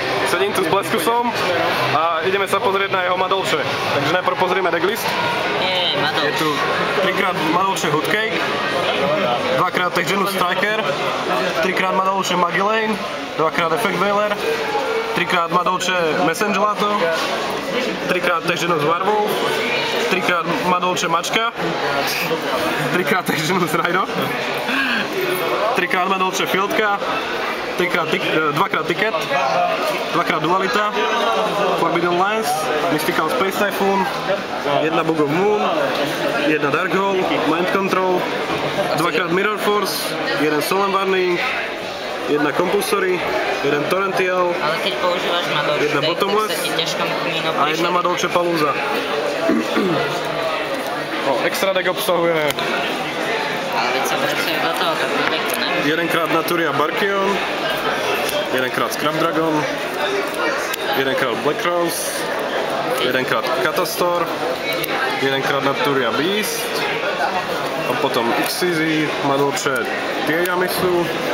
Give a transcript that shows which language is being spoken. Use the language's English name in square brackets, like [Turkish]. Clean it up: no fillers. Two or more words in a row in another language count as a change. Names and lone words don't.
[Slovak] sedím tu s Bleskusom a ideme sa pozrieť na jeho Madolče. Takže najprv pozrieme decklist. Je tu 3x Madolče Hoodcake, 2x Techgenus Striker, 3x Madolče Magillane, 2x Effect Veiler, 3x Madolče Messengelato, 3x Techgenus Warwolf, 3x Madolče Mačka, 3x Techgenus Rhino, 3x Madolče Fieldka, 2x Ticket, 2x Dualita, Forbidden Lance, Mystical Space Typhoon, 1 Bug of Moon, 1 Dark Hole, Mind Control, 2x Mirror Force, 1 Solemn Warning, 1 Compulsory, 1 Torrential, 1 Bottomless a 1 Madolče Palooza. [English] Extra deck [Slovak] obsahuje 1x Naturia Barkion, 1x Scrap Dragon, 1x Black Rose, 1x Katastor, 1x Naturia Beast, a potom XYZ, Madolče Tiejamisu,